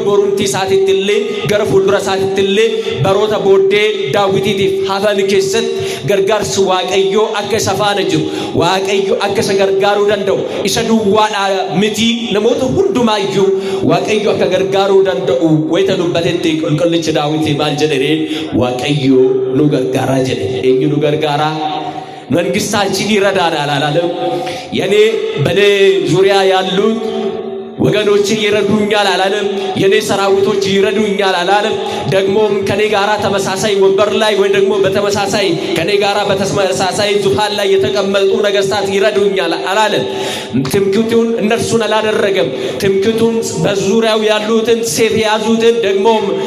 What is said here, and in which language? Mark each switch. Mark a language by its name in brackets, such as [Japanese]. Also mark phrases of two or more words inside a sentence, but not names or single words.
[Oromo] borumtii isaatiitti illee gara fuuldura isaatiitti illee baroota booddee Daawitiitiif hafan keessatti gargaarsi Waaqayyo akka isa faana jiru Waaqayyo akka isa gargaaruu danda'u isa duwwaadha miti namoota hundumaayyuu Waaqayyo akka gargaaruu danda'u wayita dubbatetti qulqullichi Daawit maal jedhe Waaqayyo nu gargaaraa jedhe eenyu nu gargaaraa [Amharic] መንግስታችን ይረዳናል አላለም የኔ በኔ ዙሪያ ያሉት ወገኖች ይረዱኛል አላለም የኔ ሰራዊቶች ይረዱኛል አላለም ደግሞም ከኔ ጋራ ተመሳሳይ ወንበር ላይ ወይ ደግሞ በተመሳሳይ ከኔ ጋራ በተመሳሳይ ዙፋን ላይ የተቀመጡ ነገስታት ይረዱኛል አላለም ትምክህቱን እነርሱን አላደረገም ትምክህቱን በዙሪያው ያሉትን ሴፍ ያዙትን ደግሞም